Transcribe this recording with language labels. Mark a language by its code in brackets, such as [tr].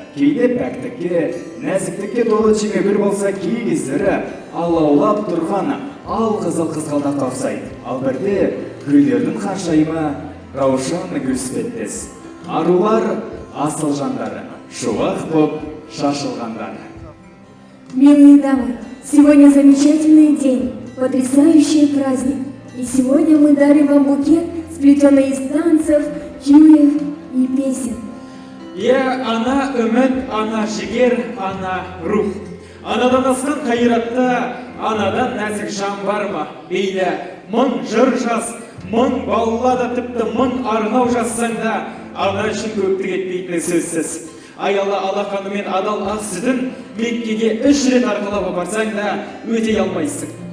[kk] Кейде пәктікке, нәзіктікке толы жемегүл болса, кей кездері алаулап тұрған ал-қызыл қызғалдаққа ұқсайды. Ал бірде гүлдердің ханшайымы раушан гүліспеттес. Арулар асыл жандары, шуақ боп шашылғандары. [ru] Милые дамы, сегодня замечательный день, потрясающий праздник. И сегодня мы дарим вам букет, сплетенный из танцев, кюев и песен. [kk] Ана үміт, ана жігер, ана рух. Анадан асқан қайратта, анадан нәзік жан бар ма? Бейлі, мың жыр жаз, мың баллада тіпті мың арнау жазсаң да, ана үшін көптік етпейтіні сөзсіз. Аялы алақанымен адал ақ сүтін Меккеге 3 рет арқалап апарсаң да өтей алмайсың.